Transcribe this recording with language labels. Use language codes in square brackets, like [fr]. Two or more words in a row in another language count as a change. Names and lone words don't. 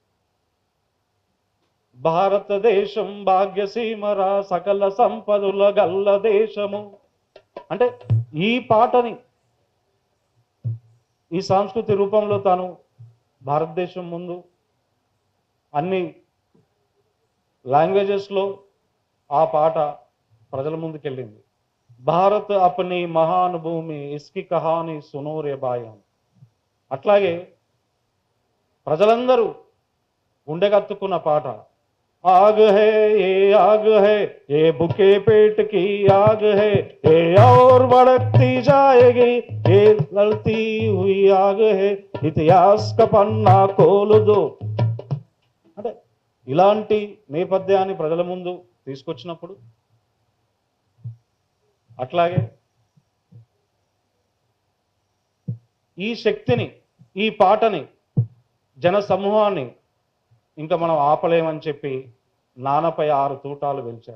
[te] భారతదేశం భాగ్యసీమరా, సకల సంపదల గల్ల దేశము. అంటే ఈ పాటని, ఈ సాంస్కృతిక రూపంలో తాను భారతదేశం ముందు అన్ని లాంగ్వేజెస్లో ఆ పాట ప్రజల ముందుకెళ్ళింది. [hi] भारत अपनी महान भूमि, इसकी कहानी सुनो रे भाई. [te] అట్లాగే ప్రజలందరూ గుండెగత్తుకున్న పాట. [hi] आग है ये आग है ये भूखे पेट की आग है ये और भड़कती जाएगी ये लड़ती हुई आग है इतिहास का पन्ना खोल दो. [te] అంటే ఇలాంటి నేపథ్యాన్ని ప్రజల ముందు తీసుకొచ్చినప్పుడు అట్లాగే ఈ శక్తిని, ఈ పాటని, జన సమూహాన్ని ఇంకా మనం ఆపలేమని చెప్పి నాన్నపై 6 తూటాలు వెలిచారు.